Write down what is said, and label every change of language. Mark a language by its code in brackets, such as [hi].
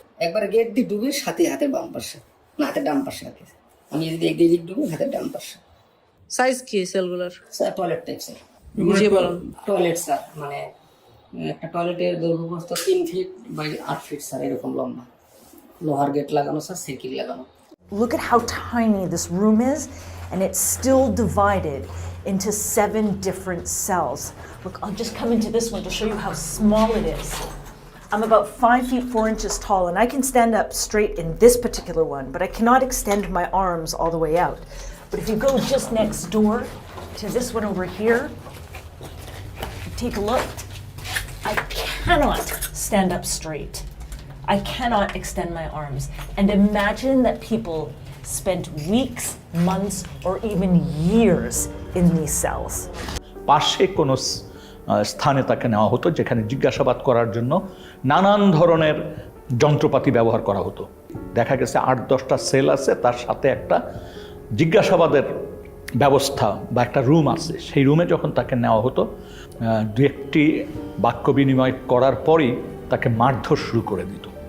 [bn] একবার গেট দিয়ে ডুবে সাথে হাতের বাম পাশে, না হাতের ডান পাশে হাতে, আমি যদি একদিকে ডুবে হাতের ডান পাশে। সাইজ কি সেলগুলোর? স্যার টয়লেট টাইপ স্যার, বুঝিয়ে বলুন। টয়লেট স্যার, মানে একটা টয়লেটের দৈর্ঘ্য প্রস্থ 3 ফিট বাই 8 ফিট স্যার, এরকম লম্বা, লোহার গেট লাগানো স্যার, সাইকেল লাগানো। [en] Look at how tiny this room is, and it's still divided into 7 different cells. Look, I'll just come into this one to show you how small it is. I'm about 5 feet 4 inches tall, and I can stand up straight in this particular one, but I cannot extend my arms all the way out. But if you go just next door to this one over here, take a look. I cannot stand up straight. I cannot extend my arms. And imagine that people spent weeks, months, or even years in these cells. [bn] পাশে কোনো স্থানে তাকে নেওয়া হতো যেখানে জিজ্ঞাসাবাদ করার জন্য নানান ধরনের যন্ত্রপাতি ব্যবহার করা হতো। দেখা গেছে 8-10টা সেল আছে, তার সাথে একটা জিজ্ঞাসাবাদের ব্যবস্থা বা একটা রুম আছে। সেই রুমে যখন তাকে নেওয়া হতো, 2-1টি বাক্য বিনিময় করার পরই তাকে মারধর শুরু করে দিত।